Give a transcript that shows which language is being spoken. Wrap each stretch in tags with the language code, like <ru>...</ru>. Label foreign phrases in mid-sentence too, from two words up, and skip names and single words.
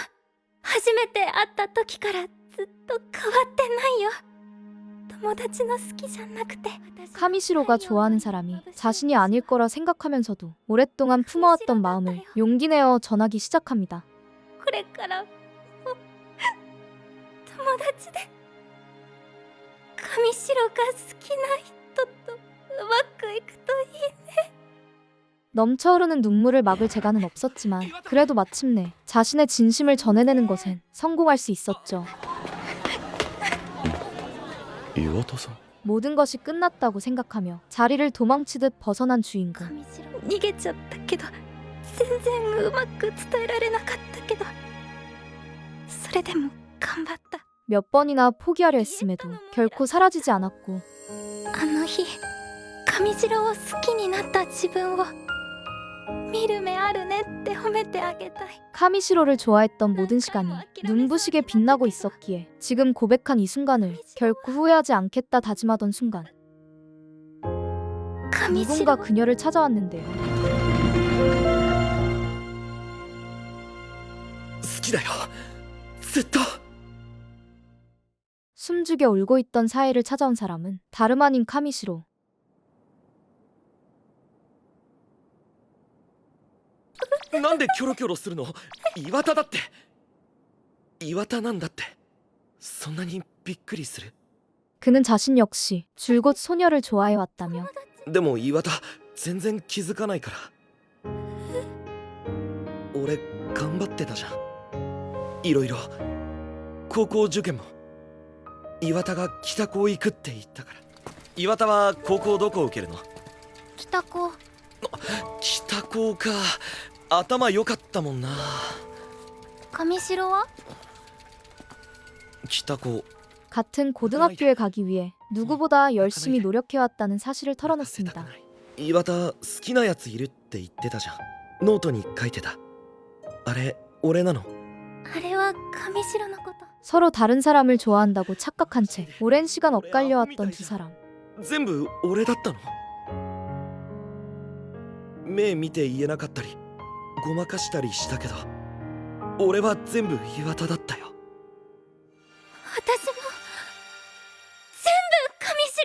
<ja>初めて会った時からずっと変わってないよ。友達の好きじゃなくて。</ja> <ko>카미시로가 좋아하는 사람이 자신이 아닐 거라 생각하면서도 오랫동안 품어왔던 마음을 용기 내어 전하기 시작합니다.</ko> <ja>これからも友達で上白が好きな人とうまくいくといいね。</ja> <ko>넘쳐흐르는 눈물을 막을 재간은 없었지만 그래도 마침내 자신의 진심을 전해내는 것엔 성공할 수 있었죠.</ko> <ja>岩田さん</ja> <ko>모든 것이 끝났다고 생각하며 자리를 도망치듯 벗어난 주인공.</ko> <ja>逃げちゃったけど全然うまく伝えられなかったけどそれでも頑張った。</ja> <ko>몇 번이나 포기하려 했음에도 결코 사라지지 않았고</ko> <ja>あの日上白を好きになった自分を見る目あるねって褒めてあげたい。</ja> <ko>카미시로를 좋아했던 모든 시간이 눈부시게 빛나고 있었기에 지금 고백한 이 순간을 결코 후회하지 않겠다 다짐하던 순간 누군가 그녀를 찾아왔는데요.</ko> <ja>好きだよずっと。</ja> <ko>숨죽여 울고 있던 사이를 찾아온 사람은 다름 아닌 카미시로.</ko> <ja>なんでキョロキョロするの？岩田だって。岩田なんだって。そんなにびっくりする？</ja> <ko>그는 자신 역시 줄곧 소녀를 좋아해왔다며</ko> <ja>でも岩田全然気づかないから。俺頑張ってたじゃん。いろいろ高校受験も岩田が北高行くって言ったから。岩田は高校どこ受けるの？北高。北高か。頭良かったもんな。上白は？北高</ja> <ko>같은 고등학교에 가기 위해 누구보다 열심히 노력해왔다는 사실을 털어놓습니다.</ko> <ja>岩田好きなやついるって言ってたじゃん。ノートに書いてた。あれ俺なの？あれは上白のこと。</ja> <ko>서로 다른 사람을 좋아한다고 착각한 채 오랜 시간 엇갈려왔던 두 사람.</ko> <ja>全部俺だったの？目見て言えなかったりごまかしたりしたけど俺は全部岩田だったよ。私も全部上白。</ja>